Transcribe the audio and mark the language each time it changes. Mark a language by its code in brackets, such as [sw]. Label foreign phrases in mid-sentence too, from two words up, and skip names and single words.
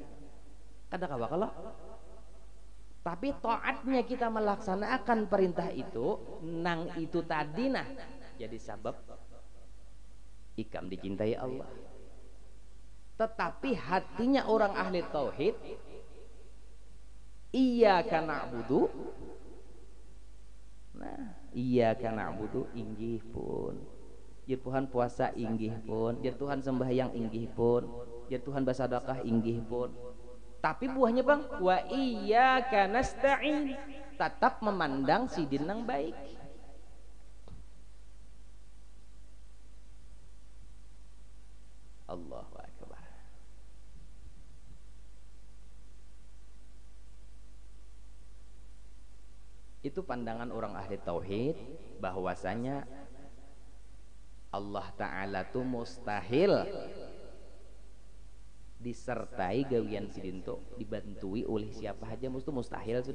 [bjn] Kada kawa kalau. Tapi taatnya kita melaksanakan perintah itu, nang itu tadi nah jadi sabab ikam dicintai Allah. Tetapi hatinya orang ahli tauhid, [ar] إياك نعبد. [bjn] Nah, [ar] إياك نعبد [bjn] inggih pun. Jer Tuhan puasa inggih pun, jer Tuhan sembahyang inggih pun, jer Tuhan bersedekah inggih pun. Tapi buahnya bang, [ar] وإياك نستعين, [bjn] tetap memandang sidin yang baik. [ar] الله أكبر. [bjn] Itu pandangan orang ahli tauhid, bahwasanya Allah Ta'ala tuh mustahil disertai gawian sidin tuh dibantui oleh siapa aja, mustahil sudah.